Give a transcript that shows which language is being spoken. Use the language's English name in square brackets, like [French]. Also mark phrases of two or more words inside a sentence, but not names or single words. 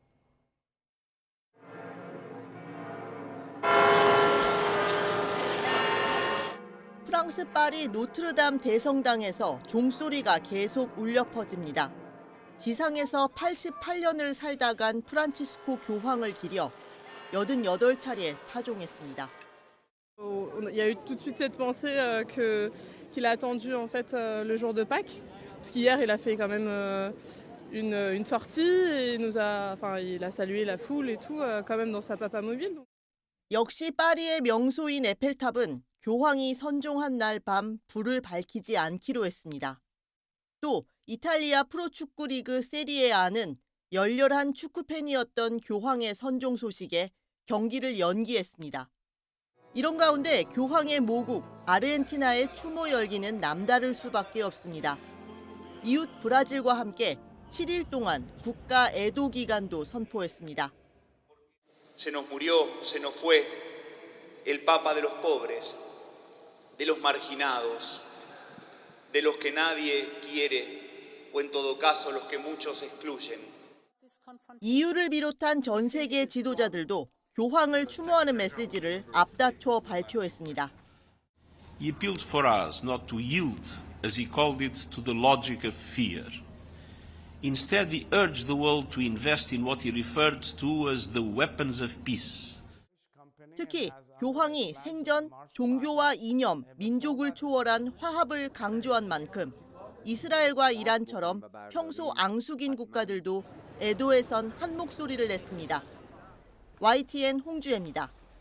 [Korean] 프랑스 파리 노트르담 대성당에서 종소리가 계속 울려 퍼집니다. 지상에서 88년을 살다 간 프란치스코 교황을 기려 88차례 타종했습니다. [French] Il y a eu tout de suite cette pensée qu'il a attendu en fait le jour de Pâques, parce qu'hier il a fait quand même une sortie et il a salué la foule et tout quand même dans sa papamobile. [Korean] 역시 파리의 명소인 에펠탑은 교황이 선종한 날 밤 불을 밝히지 않기로 했습니다. 또 이탈리아 프로축구 리그 세리에아는 열렬한 축구팬이었던 교황의 선종 소식에 경기를 연기했습니다. 이런 가운데 교황의 모국 아르헨티나의 추모 열기는 남다를 수밖에 없습니다. 이웃 브라질과 함께 7일 동안 국가 애도 기간도 선포했습니다. [Spanish] Se nos murió, se nos fue el Papa de los pobres, de los marginados, de los que nadie quiere, o en todo caso los que muchos excluyen. [Korean] EU를 비롯한 전 세계 지도자들도 교황을 추모하는 메시지를 앞다퉈 발표했습니다. [English] He appealed for us not to yield, as he called it, to the logic of fear. Instead, he urged the world to invest in what he referred to as the weapons of peace. [Korean] 특히 교황이 생전 종교와 이념, 민족을 초월한 화합을 강조한 만큼 이스라엘과 이란처럼 평소 앙숙인 국가들도 애도에 선 한 목소리를 냈습니다. YTN 홍주혜입니다.